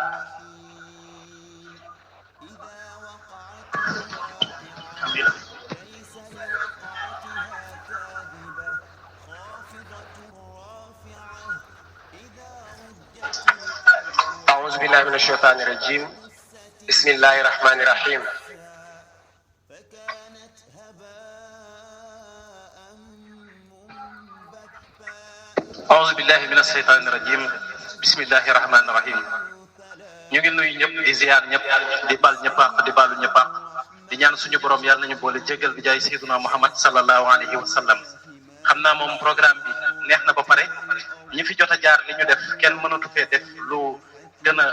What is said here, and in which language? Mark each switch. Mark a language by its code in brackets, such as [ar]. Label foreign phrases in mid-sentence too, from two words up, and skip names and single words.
[ar] أعوذ بالله من الشيطان الرجيم بسم الله الرحمن الرحيم أعوذ بالله من الشيطان الرجيم بسم الله الرحمن الرحيم [wo] ñu ngi nuyu ñëpp di ziar ñëpp di bal ñëpp ak di balu ñëpp ak di ñaan suñu borom yàlla nañu boole jégal bi jaay [ar] سيدنا محمد صلى الله عليه وسلم [wo] xam naa moom programme bi neex na ba pare ñi fi jot a jaar li ñu def kenn mënatu fee def lu gën a